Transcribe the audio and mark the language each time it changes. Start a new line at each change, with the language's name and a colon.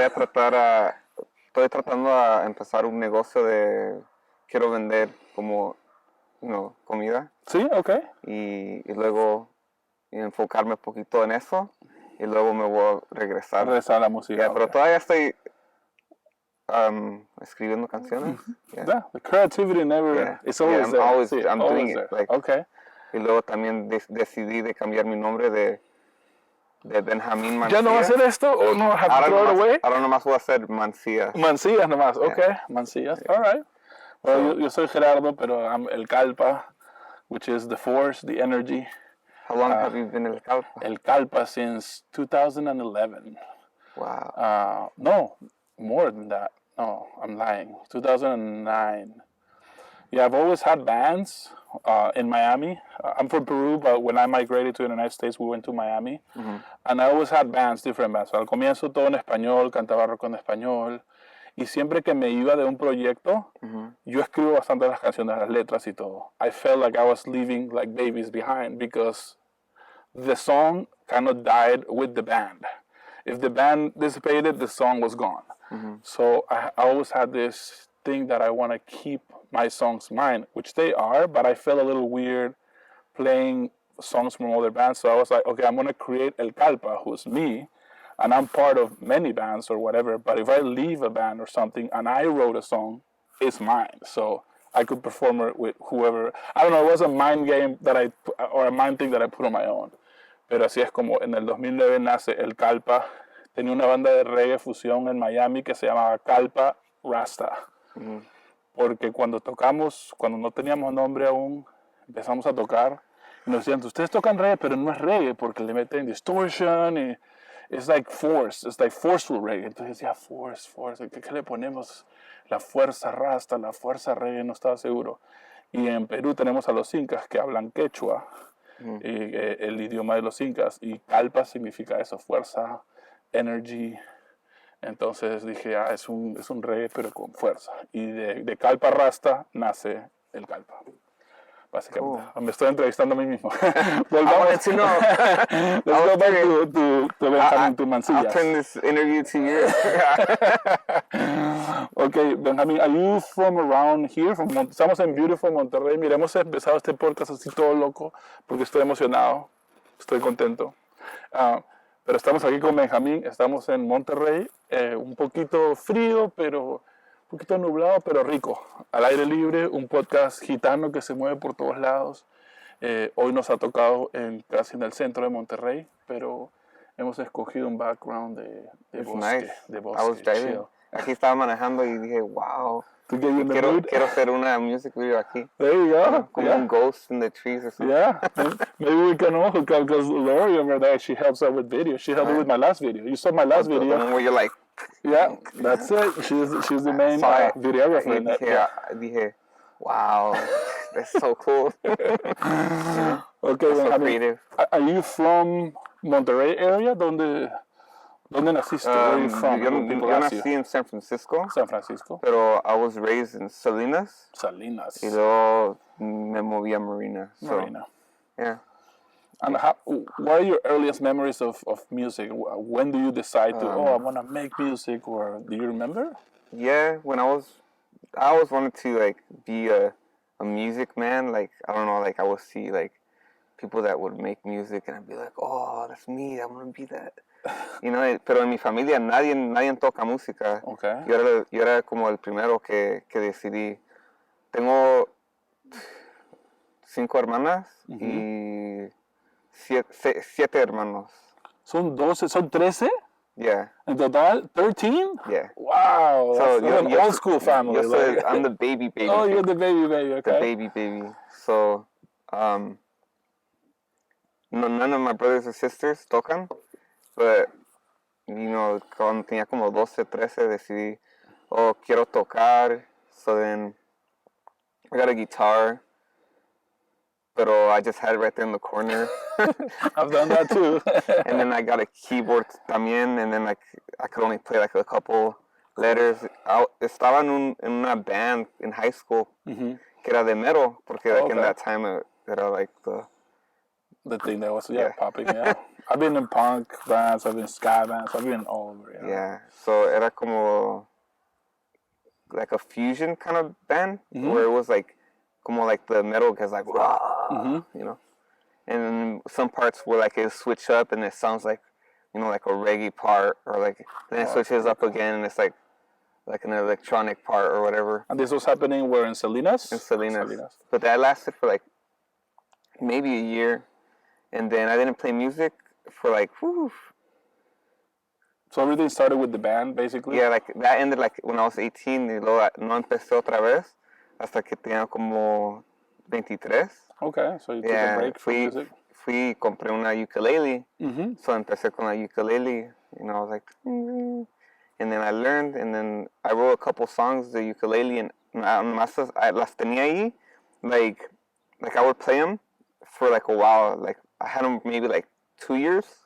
Spanish: Estoy tratando a empezar un negocio quiero vender como, comida. Sí, ok. Y luego enfocarme un poquito en eso. Y luego me voy a regresar. Regresar a la música. Yeah, pero todavía estoy escribiendo canciones.
English: Yeah, the creativity never, it's always there. I'm doing it. Okay.
Spanish: Y luego también decidí de cambiar mi nombre de Benjamin Mancillas. ¿Ya no va a hacer esto o no
English: have to throw it away?
Spanish: Ahora nomás voy a hacer Mancillas.
English: Mancillas nomás, okay. Mancillas, all right. Well,
Spanish: yo soy Gerardo, pero
English: I'm el Kallpa, which is the force, the energy. How long have you been el Kallpa? El Kallpa since 2011. Wow. No, more than that. No, I'm lying. 2009. Yeah, I've always had bands in Miami. I'm from Peru, but when I migrated to the United States, we went to Miami. Mm-hmm. And I always had bands, different bands.
Spanish: Al comienzo todo en español, cantaba rock en español. Y siempre que me iba de un proyecto, yo escribo bastante las canciones, las letras y todo.
English: I felt like I was leaving like babies behind because the song kind of died with the band. If the band dissipated, the song was gone. Mm-hmm. So I always had this thing that I want to keep my songs mine, which they are, but I felt a little weird playing songs from other bands. So I was like, okay, I'm going to create El Kallpa, who's me, and I'm part of many bands or whatever, but if I leave a band or something and I wrote a song, it's mine. So I could perform it with whoever. I don't know, it was a mind game or a mind thing that I put on my own.
Spanish: Pero así es como en el 2009 nace El Kallpa. Tenía una banda de reggae fusión en Miami que se llamaba Kallpa Rasta. Mm. Porque cuando no teníamos nombre aún, empezamos a tocar y nos decían, ustedes tocan reggae, pero no es reggae porque le meten distortion y
English: it's like forceful reggae.
Spanish: Entonces decía, force, ¿qué le ponemos? La fuerza rasta, la fuerza reggae, no estaba seguro. Y en Perú tenemos a los incas que hablan quechua, el idioma de los incas, y Kallpa significa eso, fuerza, energy. Entonces dije, es un reggae pero con fuerza. Y de Kallpa Rasta nace el Kallpa. Básicamente. Me estoy entrevistando a mí mismo. Volvamos.
English: Let's go back to Benjamin, to Mancillas. I'll turn this interview to you. Okay, Benjamin, are you from around here?
Spanish: Estamos en beautiful Monterey. Mira, hemos empezado este podcast así todo loco porque estoy emocionado, estoy contento. Pero estamos aquí con Benjamín, estamos en Monterrey, un poquito frío, un poquito nublado, pero rico. Al aire libre, un podcast gitano que se mueve por todos lados. Hoy nos ha tocado casi en el centro de Monterrey, pero hemos escogido un background de bosque.
English: Nice.
Spanish: De bosque.
English: I was driving.
Spanish: Aquí estaba manejando y dije, wow. Quiero hacer una music video aquí.
English: There you go.
Spanish: Como un
English: ghost in the trees or something. Yeah. Maybe we can all hook up because Lori over there, she helps out with videos. She helped me with my last video. You saw my last video. The one where you're like... Yeah, that's it. She's the main videographer in that.
Spanish: Dije,
English: wow, that's so cool. Okay, that's so creative. Are you from Monterey area?
Spanish: ¿Dónde naciste?
English: Where are you from?
Spanish: Yo nací en San Francisco. San Francisco. Pero
English: I was raised in Salinas. Salinas.
Spanish: Y luego me moví a Marina. Marina.
English: Yeah. And what are your earliest memories of music? When do you decide to, I want to make music, or do you remember? Yeah, when I always wanted to like be a music man. Like, I don't know, like I would see like people that would make music and I'd be like, oh, that's me, I want to be that.
Spanish: pero en mi familia nadie toca música.
English: Okay.
Spanish: Yo era como el primero que decidí. Tengo 5 hermanas y 7 hermanos. Son 12, son 13?
English: Yeah. In total, 13? Yeah. Wow, that's an old school family. I'm the baby. Oh, you're the baby, okay. The baby. So, none of my brothers or sisters
Spanish: tocan,
English: but,
Spanish: cuando tenía como 12, 13, decidí, quiero tocar.
English: So then, I got a guitar,
Spanish: pero
English: I just had it right there in the corner. I've done that too. And then I got a keyboard
Spanish: también,
English: and then I could only play like a couple letters.
Spanish: Estaba en una band
English: in high school
Spanish: que era de metal, porque
English: in that time
Spanish: era like
English: the thing that was popping. Yeah, I've been in punk bands, I've been in ska bands, I've been all over. Yeah, so
Spanish: era como
English: like a fusion kind of band where it was like como like the metal gets like rah, and some parts where like it switch up and it sounds like like a reggae part, or like then it switches up again and it's like an electronic part or whatever. And this was happening where, in Salinas? In Salinas. But that lasted for like maybe a year, and then I didn't play music for like So everything started with the band, basically? Yeah, like that ended like when I was 18,
Spanish: y luego no empecé otra vez hasta que tenía como 23.
English: Okay, so you took a break from music?
Spanish: Compré una ukulele,
English: so
Spanish: empecé con la ukulele,
English: I was like, and then I learned, and then I wrote a couple songs, the ukulele, and
Spanish: las tenía ahí,
English: like I would play them for like a while, like I had them maybe like 2 years,